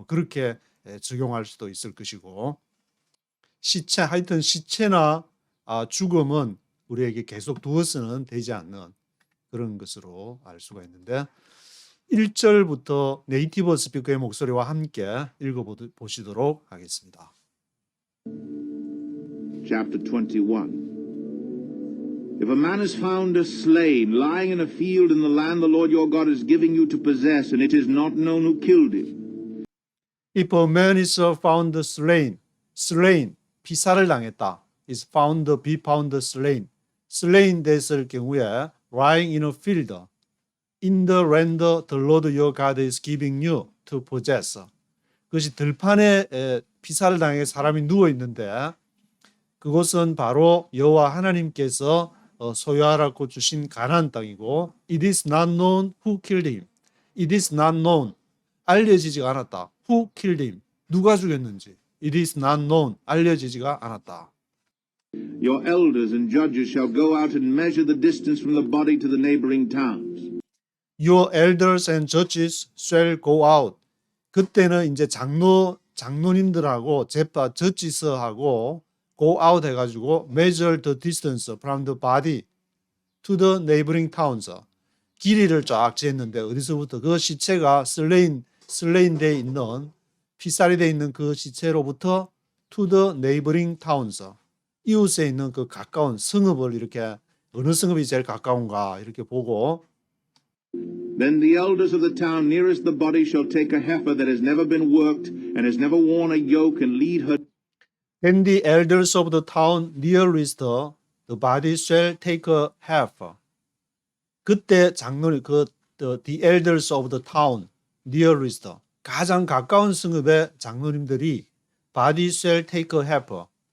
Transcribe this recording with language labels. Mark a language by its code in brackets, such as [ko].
[ko] 뭐 그렇게 적용할 수도 있을 것이고 하여튼 시체나 죽음은 우리에게 계속 두어서는 되지 않는 그런 것으로 알 수가 있는데 1절부터 네이티브 스피커의 목소리와 함께 읽어보시도록 하겠습니다. [en] Chapter 21. If a man is found slain, lying in a field in the land the Lord your God is giving you to possess, and it is not known who killed him. If a man is found slain, [ko] 피살을 당했다. [en] is be found slain [ko] 됐을 경우에 [en] lying in a field, in the land the Lord your God is giving you to possess. [ko] 그것이 들판에 피살을 당해 사람이 누워 있는데 그곳은 바로 여호와 하나님께서 소유하라고 주신 가나안 땅이고 [en] it is not known who killed him. it is not known [ko] 알려지지가 않았다. [en] who killed him [ko] 누가 죽였는지 [en] it is not known 알려지지가 않았다. Your elders and judges shall go out and measure the distance from the body to the neighboring towns. Your elders and judges shall go out. [ko] 그때는 이제 장로님들하고 저지서하고 [en] go out [ko] 해가지고 [en] measure the distance from the body to the neighboring towns. [ko] 길이를 쫙 재었는데 어디서부터 그 시체가 slain 돼 있는 피살이 돼 있는 그 시체로부터 [en] to the neighboring towns. [ko] 이웃에 있는 그 가까운 성읍을 이렇게 어느 성읍이 제일 가까운가 이렇게 보고 [en] Then the elders of the town nearest the body shall take a heifer that has never been worked and has never worn a yoke and lead her. Then the elders of the town nearest the body shall take a heifer. [ko] 그때 장로님 [en] the elders of the town nearest [ko] 가장 가까운 성읍의 장로님들이 [en] body shall take a heifer.